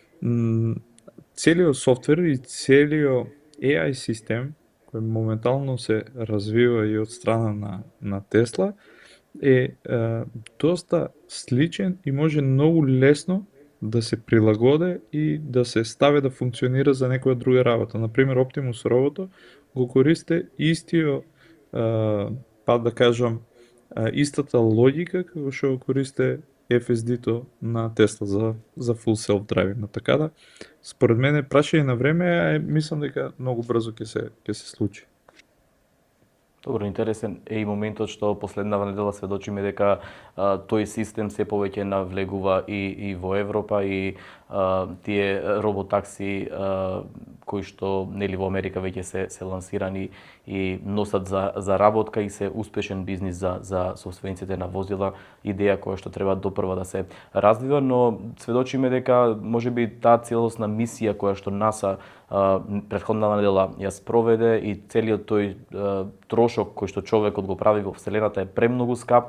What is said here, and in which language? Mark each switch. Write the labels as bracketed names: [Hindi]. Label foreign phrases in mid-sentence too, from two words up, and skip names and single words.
[Macedonian] целиот софтвер и целиот AI систем, кој моментално се развива и од страна на Тесла, е доста сличен и може многу лесно да се прилагоде и да се стави да функционира за некоја друга работа. Например, Optimus роботот го користи истиот, па да кажам, истата логика како што го користи FSD-то на Тесла за [English] full self-driving. [Macedonian] Така да, според мене, прашање на време, мислам дека многу брзо ќе се случи. Добро, интересен е и моментот што последнава недела сведочиме дека тој систем се повеќе навлегува и во Европа и тие роботакси кои што нели во Америка веќе се лансирани и носат за работка и се успешен бизнис за собствениците на возила, идеја која што треба допрва да се развива, но сведочиме дека можеби таа целосна мисија која што НАСА претходната недела ја спроведе и целиот тој трошок кој што човекот го прави во Вселената е премногу скап.